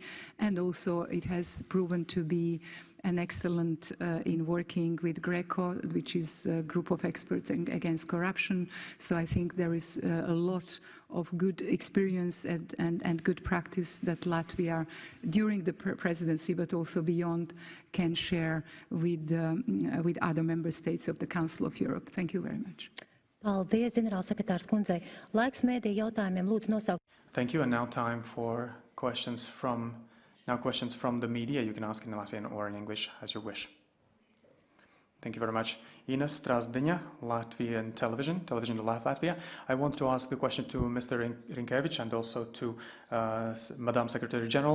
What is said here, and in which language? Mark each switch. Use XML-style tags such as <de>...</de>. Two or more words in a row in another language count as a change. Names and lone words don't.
<en>And also it has proven to be an excellent in working with GRECO, which is a group of experts against corruption. So I think there is a lot of good experience and good practice that Latvia, during the presidency, but also beyond, can share with other member states of the Council of Europe. Thank you very much.</en> <lv>Paldies, ģenerālsekretārs kundzei. Laiks mēdīju jautājumiem lūdzu nosaukt.</lv> <en>Thank you, and now time for questions from the media. You can ask in Latvian or in English as you wish. Thank you very much. Ina Strasdiņa, Latvian Television Latvia. I want to ask the question to Mr. Rinkevič and also to Madam Secretary General.</en>